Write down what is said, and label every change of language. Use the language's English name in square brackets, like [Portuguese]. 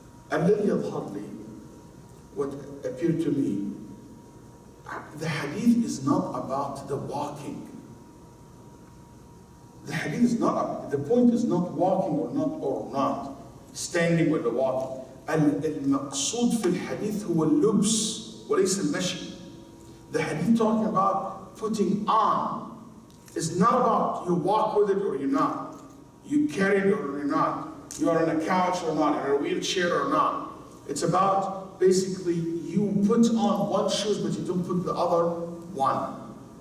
[Arabic] الذي يظهر لي [English] what appeared to me, the hadith is not about the walking. The hadith is not, the point is not walking or not, standing when the walking. [Arabic] المقصود في الحديث هو اللبس وليس المشي. [English] The hadith talking about putting on is not about you walk with it or you're not. You carry it or you're not. You're on a couch or not, in a wheelchair or not. It's about basically you put on one shoes but you don't put the other one.